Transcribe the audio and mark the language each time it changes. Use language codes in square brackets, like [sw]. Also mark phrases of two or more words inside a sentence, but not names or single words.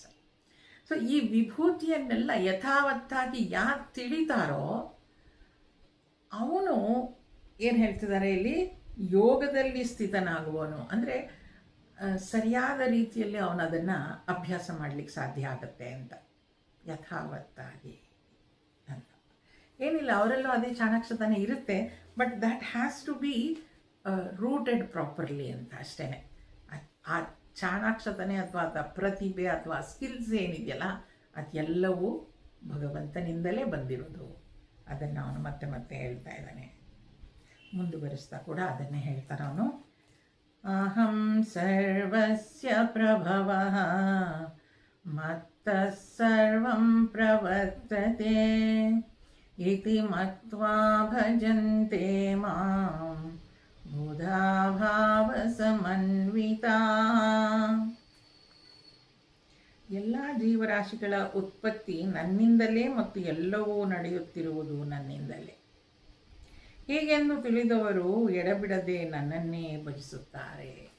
[kn] ಸೊ ಈ ವಿಭೂತಿಯನ್ನೆಲ್ಲ ಯಥಾವತ್ತಾಗಿ ಯಾರು ತಿಳಿತಾರೋ ಅವನು ಏನು ಹೇಳ್ತಿದ್ದಾರೆ ಇಲ್ಲಿ, ಯೋಗದಲ್ಲಿ ಸ್ಥಿತನಾಗುವನು. ಅಂದರೆ ಸರಿಯಾದ ರೀತಿಯಲ್ಲಿ ಅವನು ಅದನ್ನು ಅಭ್ಯಾಸ ಮಾಡಲಿಕ್ಕೆ ಸಾಧ್ಯ ಆಗುತ್ತೆ ಅಂತ. ಯಥಾವತ್ತಾಗಿ ಅಂತ ಏನಿಲ್ಲ, ಅವರೆಲ್ಲೂ ಅದೇ ಚಾಣಾಕ್ಷತನ ಇರುತ್ತೆ, [en] but that has to be rooted properly [kn] ಅಂತ ಅಷ್ಟೇ. ಆ ಚಾಣಾಕ್ಷತನೆ ಅಥವಾ ಪ್ರತಿಭೆ ಅಥವಾ ಸ್ಕಿಲ್ಸ್ ಏನಿದೆಯಲ್ಲ ಅದೆಲ್ಲವೂ ಭಗವಂತನಿಂದಲೇ ಬಂದಿರೋದು. ಅದನ್ನು ಅವನು ಮತ್ತೆ ಮತ್ತೆ ಹೇಳ್ತಾ ಇದ್ದಾನೆ. ಮುಂದುವರಿಸ್ತಾ ಕೂಡ ಅದನ್ನೇ ಹೇಳ್ತಾನೆ ಅವನು. [sa] ಅಹಂ ಸರ್ವಸ್ಯ ಪ್ರಭವಃ ಮತ್ತಃ ಸರ್ವಂ ಪ್ರವರ್ತತೆ ಇತಿ ಮತ್ವಾ ಭಜಂತೆ ಮಾಂ ಬುಧಾ ಭಾವ ಸಮನ್ವಿತಾ. [kn] ಎಲ್ಲ ಜೀವರಾಶಿಗಳ ಉತ್ಪತ್ತಿ ನನ್ನಿಂದಲೇ ಮತ್ತು ಎಲ್ಲವೂ ನಡೆಯುತ್ತಿರುವುದು ನನ್ನಿಂದಲೇ. ಹೀಗೆಂದು ತಿಳಿದವರು ಎಡಬಿಡದೆ ನನ್ನನ್ನೇ ಭಜಿಸುತ್ತಾರೆ.